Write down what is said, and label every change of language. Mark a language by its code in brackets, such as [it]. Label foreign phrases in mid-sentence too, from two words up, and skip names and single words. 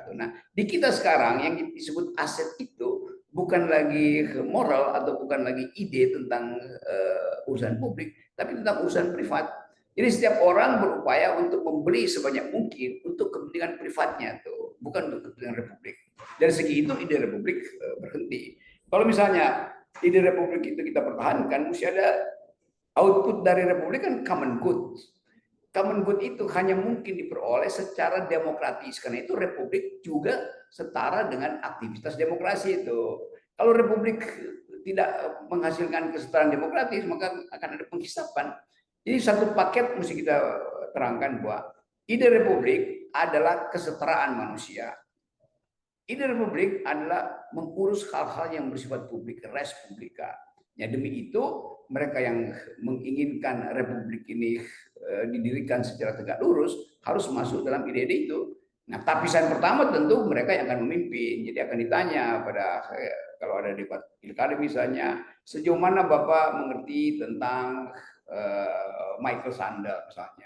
[id] Nah, di kita sekarang yang disebut aset itu bukan lagi moral atau bukan lagi ide tentang urusan publik, tapi tentang urusan privat. Jadi setiap orang berupaya untuk membeli sebanyak mungkin untuk kepentingan privatnya tuh, bukan untuk kepentingan republik. Dari segi itu ide republik berhenti. Kalau misalnya ide republik itu kita pertahankan, mesti ada output dari republik kan [en] common good. Common good [id] itu hanya mungkin diperoleh secara demokratis. Karena itu republik juga setara dengan aktivitas demokrasi itu. Kalau republik tidak menghasilkan kesetaraan demokratis, maka akan ada penghisapan. Jadi satu paket mesti kita terangkan bahwa ide republik adalah kesetaraan manusia. Ide republik adalah mengurus hal-hal yang bersifat publik, [la] res publica. [id] Ya, demi itu mereka yang menginginkan republik ini didirikan secara tegak lurus harus masuk dalam ide-ide itu. Nah, tapisan pertama tentu mereka yang akan memimpin. Jadi akan ditanya pada kalau ada debat pilkada misalnya, sejauh mana Bapak mengerti tentang Michael Sandel misalnya.